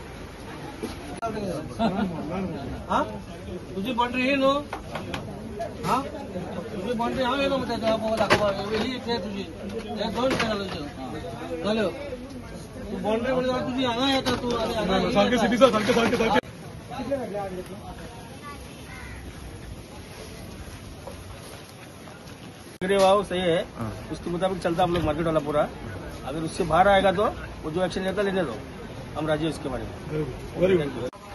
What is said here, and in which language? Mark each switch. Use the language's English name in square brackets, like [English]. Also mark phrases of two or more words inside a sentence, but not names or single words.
[Konkani] तुझी बाउंड्री ही न्हू तुझी बाउंड्री हांव येयलो म्हणटा दाखोवपाक ही ट्रे तुजी हे 2 ट्रे जाल्यो तू बाउंड्री म्हणजे तुझी हांगा येता तू आनी सारकें सीपी सर सारकें सारकें सारकें. [Hindi] वाव सही है उसके मुताबिक चलता हम लोग मार्केट वाला पूरा. अगर उससे बाहर आएगा तो वो जो एक्शन लेता लेने दो हम राजी उसके बारे में. [English] Very good.